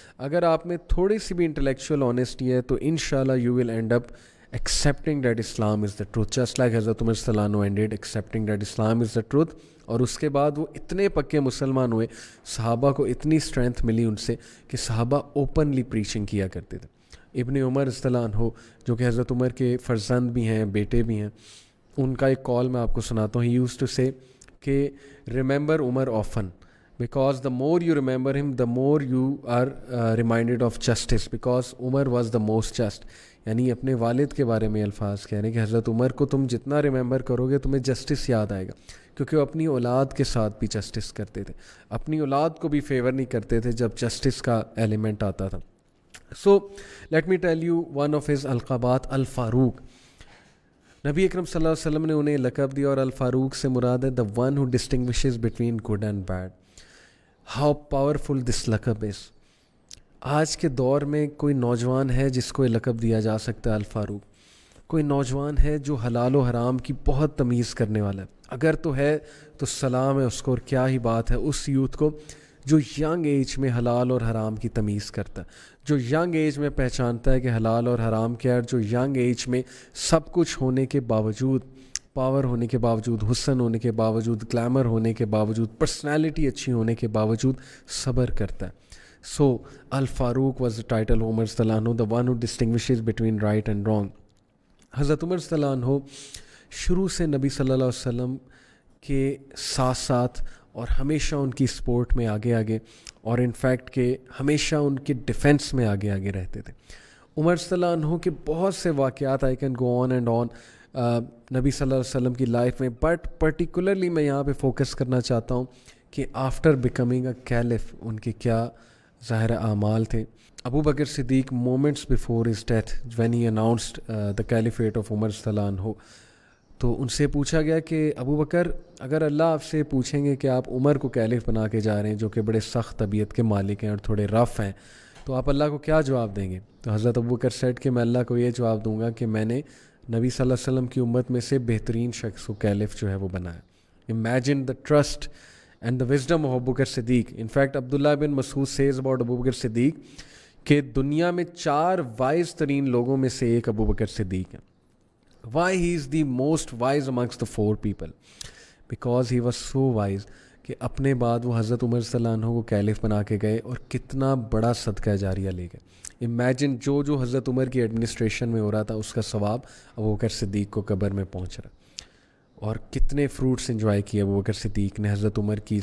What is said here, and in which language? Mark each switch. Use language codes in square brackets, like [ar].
[ur] اگر آپ میں تھوڑی سی بھی [en] intellectual honesty [ur] ہے تو انشاءاللہ [en] You will end up accepting that Islam is the truth, just like حضرت Umar صلی اللہ عنہ ended accepting that Islam is the truth. [ur] اور اس کے بعد وہ اتنے پکے مسلمان ہوئے, صحابہ کو اتنی اسٹرینتھ ملی ان سے کہ صحابہ اوپنلی پریچنگ کیا کرتے تھے. ابن عمر رضی اللہ عنہ جو کہ حضرت عمر کے فرزند بھی ہیں, بیٹے بھی ہیں, ان کا ایک کال میں آپ کو سناتا ہوں. [en] he used to say کہ remember Umar often because the more you remember him the more you are reminded of justice because Umar was the most just. [ur] یعنی اپنے والد کے بارے میں الفاظ کہہ رہے ہیں کہ حضرت عمر کو تم جتنا ریممبر کرو گے تمہیں جسٹس یاد آئے گا, کیونکہ وہ اپنی اولاد کے ساتھ بھی جسٹس کرتے تھے, اپنی اولاد کو بھی فیور نہیں کرتے تھے جب جسٹس کا ایلیمنٹ آتا تھا. [en] So let me tell you one of his alqabat, al-Faruq. [ur] نبی اکرم صلی اللہ علیہ وسلم نے انہیں لقب دیا، اور الفاروق سے مراد ہے [en] the one who distinguishes between good and bad. How powerful this لقب is. [ur] آج کے دور میں کوئی نوجوان ہے جس کو یہ لقب دیا جا سکتا ہے الفاروق. کوئی نوجوان ہے جو حلال و حرام کی بہت تمیز کرنے والا ہے، اگر تو ہے تو سلام ہے اس کو، اور کیا ہی بات ہے اس یوتھ کو جو ینگ ایج میں حلال اور حرام کی تمیز کرتا ہے، جو ینگ ایج میں پہچانتا ہے کہ حلال اور حرام کیا ہے، جو ینگ ایج میں سب کچھ ہونے کے باوجود، پاور ہونے کے باوجود، حسن ہونے کے باوجود، گلیمر ہونے کے باوجود، پرسنالٹی اچھی ہونے کے باوجود صبر کرتا ہے. [en] So Al-Faruq was the title of Umar رضی اللہ عنہ, the one who distinguishes between right and wrong. [ur] حضرت عمر رضی اللہ عنہ شروع سے نبی صلی اللہ علیہ وسلم کے ساتھ ساتھ اور ہمیشہ ان کی سپورٹ میں آگے آگے، اور انفیکٹ کہ ہمیشہ ان کے ڈیفینس میں آگے آگے رہتے تھے. عمر صلی اللہ عنہ کے بہت سے واقعات [en] I can go on and on [ur] نبی صلی اللہ علیہ وسلم کی لائف میں، بٹ پرٹیکولرلی میں یہاں پہ فوکس کرنا چاہتا ہوں کہ [en] after becoming a caliph [ur] ان کے کیا ظاہر اعمال تھے. ابو بکر صدیق [en] moments before his death when he announced the caliphate of [ur] عمر صلی اللہ عنہ، تو ان سے پوچھا گیا کہ ابو بکر اگر اللہ آپ سے پوچھیں گے کہ آپ عمر کو کیلف بنا کے جا رہے ہیں جو کہ بڑے سخت طبیعت کے مالک ہیں اور تھوڑے رف ہیں، تو آپ اللہ کو کیا جواب دیں گے؟ تو حضرت ابو بکر سیڈ کہ میں اللہ کو یہ جواب دوں گا کہ میں نے نبی صلی اللہ علیہ وسلم کی امت میں سے بہترین شخص کو کیلف جو ہے وہ بنایا. [en] Imagine the trust and the wisdom of Abu Bakr Siddiq. In fact, Abdullah bin Mas'ud says about Abu Bakr Siddiq [ur] کہ دنیا میں 4 wise ترین لوگوں میں سے ایک ابو بکر صدیق ہیں. [en] Why he is the most wise amongst the 4 people? Because he was so wise [ur] کہ اپنے بعد وہ حضرت عمر صلی اللہ عنہ کو کیلف بنا کے گئے اور کتنا بڑا صدقہ جاریہ لے گئے. امیجن جو حضرت عمر کی ایڈمنسٹریشن میں ہو رہا تھا اس کا ثواب ابو بکر صدیق کو قبر میں پہنچ رہا، اور کتنے فروٹس انجوائے کیے ابو بکر صدیق نے حضرت عمر کی.